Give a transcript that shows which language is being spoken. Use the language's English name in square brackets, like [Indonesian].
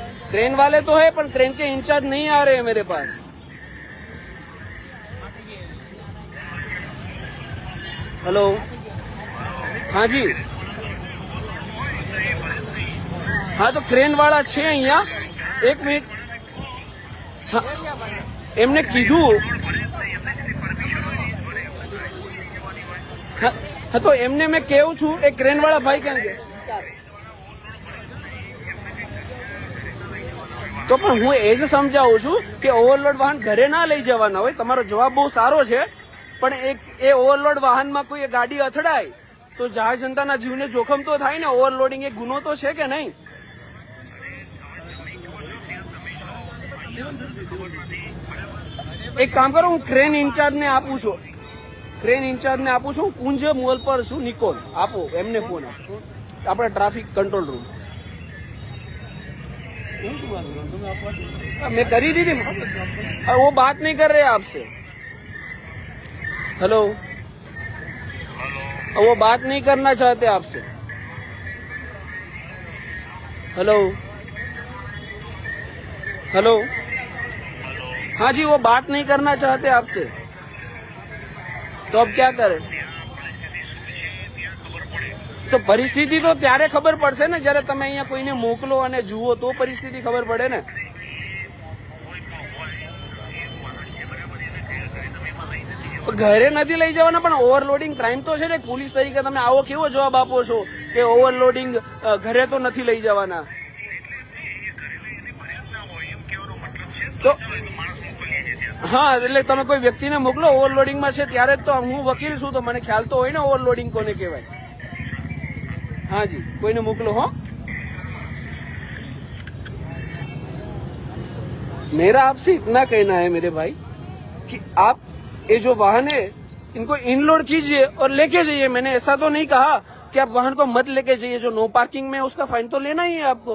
[Hindi] Crane वाले तो है पर क्रेन के इंचार्ज नहीं आ रहे हैं मेरे पास। हेलो, हाँ जी, हाँ तो क्रेन वाला [Gujarati] છે અહીંયા, એક મિનિટ। હા, એમને કીધું, હા તો એમને મેં કેવું છું, એ ક્રેન વાળા ભાઈ કેમ કે તો પણ હું એ જ સમજાવું છું કે ઓવરલોડ વાહન ઘરે ના લઈ જવાના હોય। તમારો જવાબ બહુ સારો છે, પણ એ ઓવરલોડ વાહનમાં કોઈ ગાડી અથડાય તો જહાજ જનતાના જીવને જોખમ તો થાય ને। ઓવરલોડિંગ એક ગુનો તો છે કે નહીં? એક કામ કરો, હું ક્રેન ઇન્ચાર્જ ને આપું છું, કુંજ મોલ પર છું, નિકોલ, આપો એમને ફોન આપો, આપણા ટ્રાફિક કંટ્રોલ રૂમ। [Hindi] मैं करी दी थी, वो बात नहीं कर रहे आपसे। हेलो, वो बात नहीं करना चाहते आपसे। हेलो हेलो, हाँ जी, वो बात नहीं करना चाहते आपसे, तो अब क्या करें? [Gujarati] तो परिस्थिति तो त्यारे खबर પડશે ને જ્યારે તમે અહીંયા કોઈને મોકલો અને જુઓ તો પરિસ્થિતિ ખબર પડે ને। ઘરે નથી લઈ જવાના, પણ ઓવરલોડિંગ ક્રાઇમ તો છે ને। પોલીસ તરીકે તમે આવો કેવો જવાબ આપો છો કે ઓવરલોડિંગ ઘરે તો નથી લઈ જવાના? તો હા, એટલે તમે કોઈ વ્યક્તિને મોકલો ઓવરલોડિંગમાં છે ત્યારે જ તો હું વકીલ છું તો મને ખ્યાલ તો હોય ને ઓવરલોડિંગ કોને કહેવાય। [Hindi] हाँ जी, [Gujarati] कोई ने मोकलो। [Hindi] हो, मेरा आपसे इतना कहना है मेरे भाई कि आप ये जो वाहन है इनको इनलोड कीजिए और लेके जाइए। मैंने ऐसा तो नहीं कहा कि आप वाहन को मत लेके जाइए, जो नो पार्किंग में उसका फाइन तो लेना ही है आपको।